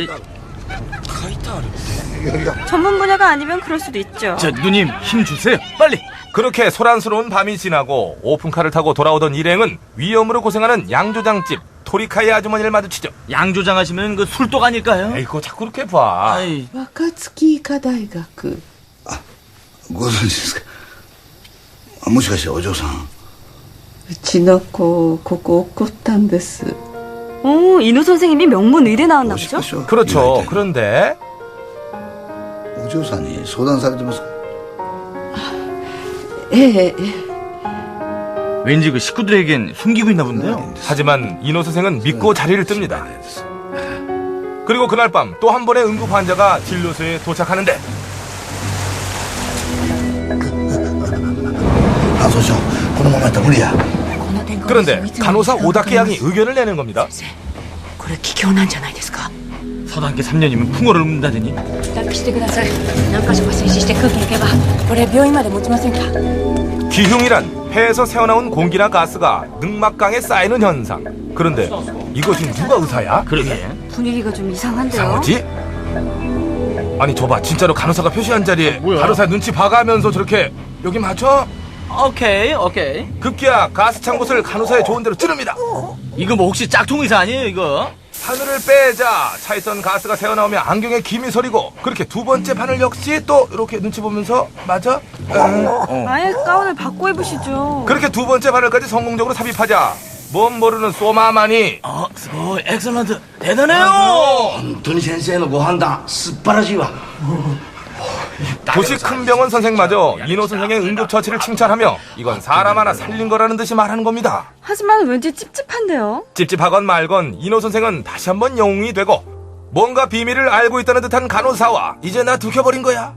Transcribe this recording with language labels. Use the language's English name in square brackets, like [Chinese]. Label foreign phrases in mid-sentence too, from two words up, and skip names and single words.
[Korean] 전문 분야가 아니면 그럴 수도 있죠. 자, 누님 힘 주세요. 빨리. 그렇게 소란스러운 밤이 지나고 오픈카를 타고 돌아오던 일행은 위험으로 고생하는 양조장집 토리카이 아주머니를 마주치죠. 양조장 하시면 그 술독 아닐까요? 에이, 그거 자꾸 그렇게 봐. 와카츠키 이카다이가쿠. [Japanese] ご存知ですかもしかしてお嬢さんうちの子ここ怒ったんです。 [Korean] 오, 인호 선생님이 명문 의대 나왔나 보죠? 그렇죠. 그런데 [Japanese] お嬢さんに相談されてますかええ。 [Korean] 왠지 그 식구들에겐 숨기고 있나 본데요. 하지만 인호 선생은 믿고 자리를 뜹니다. 그리고 그날 밤 또 한 번의 응급 환자가 진료소에 도착하는데 그런데 간호사 오다케 양이 의견을 내는 겁니다. [Japanese] これ気胸なんじゃないですか。 [Korean] 서당계 3년이면 풍어를 읊는다더니. [Japanese] 脱皮してください。何箇所か静止して空気抜けばこれ病院まで持ちませんか。 [Korean] 기흉이란 폐에서 새어나온 공기나 가스가 늑막강에 쌓이는 현상. 그런데 이것이 누가 의사야? 그러게. 분위기가 좀 이상한데요. 이상하지? 아니 저봐 진짜로 간호사가 표시한 자리에 간호사 눈치 봐가면서 저렇게 여기 맞춰? 오케이. 급기야 가스 찬 곳을 간호사의 좋은 대로 찌릅니다. 이거 뭐 혹시 짝퉁 의사 아니에요 이거? 바늘을 빼자 차 있던 가스가 새어나오며 안경에 김이 서리고 그렇게 두 번째 바늘 역시 또 이렇게 눈치 보면서 맞아? 아예 가운을 바꿔 입으시죠. 그렇게 두 번째 바늘까지 성공적으로 삽입하자 뭔 모르는 소마만이 오, 엑셀런트 대단해요. [Japanese] 本当に先生のご判断素晴らしいわ. [Korean] 도시 큰 병원 선생마저 인호 선생의 응급처치를 칭찬하며 이건 사람 하나 살린 거라는 듯이 말하는 겁니다. 하지만 왠지 찝찝한데요. 찝찝하건 말건 인호 선생은 다시 한번 영웅이 되고 뭔가 비밀을 알고 있다는 듯한 간호사와 이제 나 들켜버린 거야?